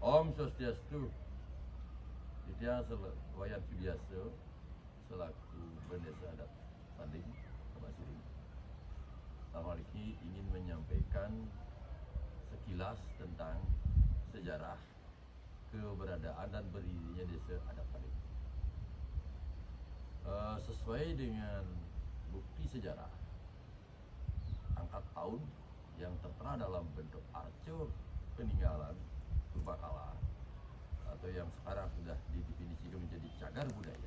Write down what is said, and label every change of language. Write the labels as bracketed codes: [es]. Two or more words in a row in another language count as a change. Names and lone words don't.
[ban] Om Swastiastu. [id] Dia Wayan Sudiaso selaku Bendesa Adat Sanding Kabasiring. Awal ini ingin menyampaikan sekilas tentang sejarah keberadaan dan berdirinya Desa Adat Sanding. Sesuai dengan bukti sejarah, angkat tahun yang tertera dalam bentuk arca peninggalan purbakala atau yang sekarang sudah didefinisikan menjadi cagar budaya.